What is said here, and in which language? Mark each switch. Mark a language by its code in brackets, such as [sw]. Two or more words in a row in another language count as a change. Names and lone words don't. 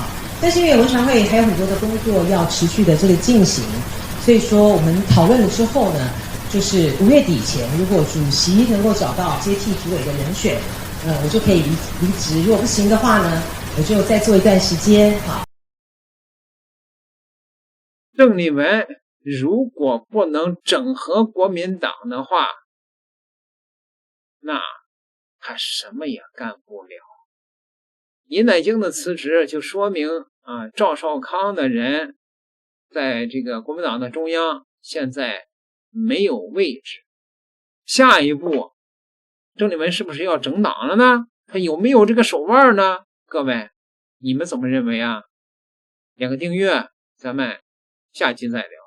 [zh] 但是因為文傳會還有很多的工作要持續的這個進行，所以說我們討論了之後呢，就是5月底前，如果主席能夠找到接替主委的人選，我就可以離職。如果不行的話呢，我就再做一段時間啊。鄭麗文如果不能整合國民党的話，那他什麼也干不了。尹乃菁的辞職就說明趙少康的人在这个国民党的中央現在沒有位置。下一步鄭麗文是不是要整黨了呢？他有沒有這個手腕呢？各位你們怎麼認為啊？點個訂閱，咱們下期再聊。